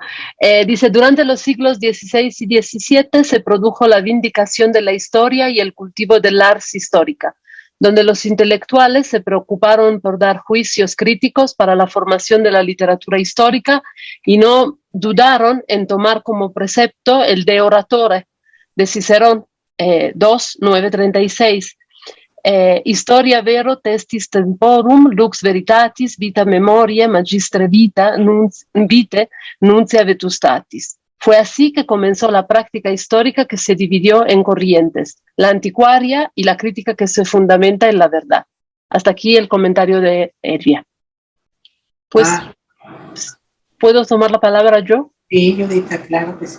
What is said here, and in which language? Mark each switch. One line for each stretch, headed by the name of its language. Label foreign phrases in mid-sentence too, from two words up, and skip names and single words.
Spanish: Dice, durante los siglos XVI y XVII se produjo la vindicación de la historia y el cultivo del
Latin: ars histórica,
Spanish: donde los intelectuales se preocuparon por dar juicios críticos para la formación de la literatura histórica y no dudaron en tomar como precepto el De Oratore de Cicerón, 2:936.
Latin: Historia vero testis temporum, lux veritatis, vita memoriae, magistre vitae, nuncia vetustatis.
Spanish: Fue así que comenzó la práctica histórica, que se dividió en corrientes, la anticuaria y la crítica que se fundamenta en la verdad. Hasta aquí el comentario de Elvia. Pues, ¿puedo tomar la palabra yo? Sí, Judita, claro que sí.